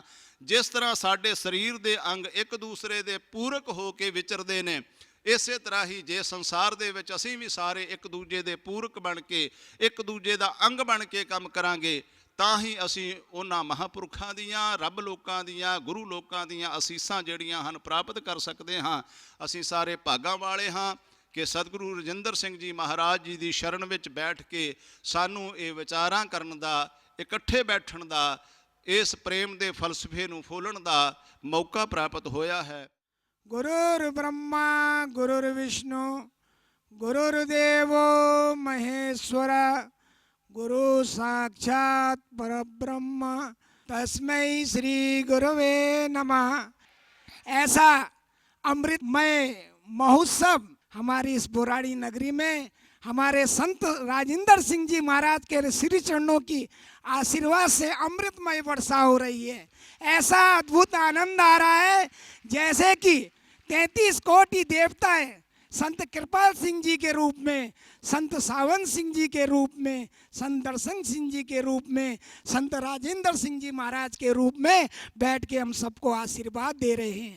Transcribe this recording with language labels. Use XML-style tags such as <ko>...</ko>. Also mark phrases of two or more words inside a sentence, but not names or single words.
<pa>ਜਿਸ ਤਰ੍ਹਾਂ ਸਾਡੇ ਸਰੀਰ ਦੇ ਅੰਗ ਇੱਕ ਦੂਸਰੇ ਦੇ ਪੂਰਕ ਹੋ ਕੇ ਵਿਚਰਦੇ ਨੇ, ਇਸੇ ਤਰ੍ਹਾਂ ਹੀ ਜੇ ਸੰਸਾਰ ਦੇ ਵਿੱਚ ਅਸੀਂ ਵੀ ਸਾਰੇ ਇੱਕ ਦੂਜੇ ਦੇ ਪੂਰਕ ਬਣ ਕੇ, ਇੱਕ ਦੂਜੇ ਦਾ ਅੰਗ ਬਣ ਕੇ ਕੰਮ ਕਰਾਂਗੇ, ਤਾਂ ਹੀ ਅਸੀਂ ਉਹਨਾਂ ਮਹਾਂਪੁਰਖਾਂ ਦੀਆਂ, ਰੱਬ ਲੋਕਾਂ ਦੀਆਂ, ਗੁਰੂ ਲੋਕਾਂ ਦੀਆਂ ਅਸੀਸਾਂ ਜਿਹੜੀਆਂ ਹਨ ਪ੍ਰਾਪਤ ਕਰ ਸਕਦੇ ਹਾਂ। ਅਸੀਂ ਸਾਰੇ ਭਾਗਾਂ ਵਾਲੇ ਹਾਂ ਕਿ ਸਤਿਗੁਰੂ ਰਜਿੰਦਰ ਸਿੰਘ ਜੀ ਮਹਾਰਾਜ ਜੀ ਦੀ ਸ਼ਰਨ ਵਿੱਚ ਬੈਠ ਕੇ ਸਾਨੂੰ ਇਹ ਵਿਚਾਰਾਂ ਕਰਨ ਦਾ, ਇਕੱਠੇ ਬੈਠਣ ਦਾ, ਇਸ ਪ੍ਰੇਮ ਦੇ ਫਲਸਫੇ ਨੂੰ ਫੋਲਣ ਦਾ ਮੌਕਾ ਪ੍ਰਾਪਤ ਹੋਇਆ ਹੈ।</pa> <sa>गुरुर् ब्रह्मा गुरुर्विष्णु गुरुर्देवो महेश्वर गुरु साक्षात परब्रह्म तस्मै श्री गुरवे नमः।</sa> <hi>ऐसा अमृतमय महोत्सव हमारी इस बुराड़ी नगरी में हमारे संत राजेंद्र सिंह जी महाराज के श्री चरणों की आशीर्वाद से अमृतमय वर्षा हो रही है। ऐसा अद्भुत आनंद आ रहा है जैसे कि 33 कोटि देवताएं संत कृपाल सिंह जी के रूप में, संत सावन सिंह जी के रूप में, संत दर्शन सिंह जी के रूप में, संत राजेंद्र सिंह जी महाराज के रूप में बैठ के हम सबको आशीर्वाद दे रहे हैं।</hi>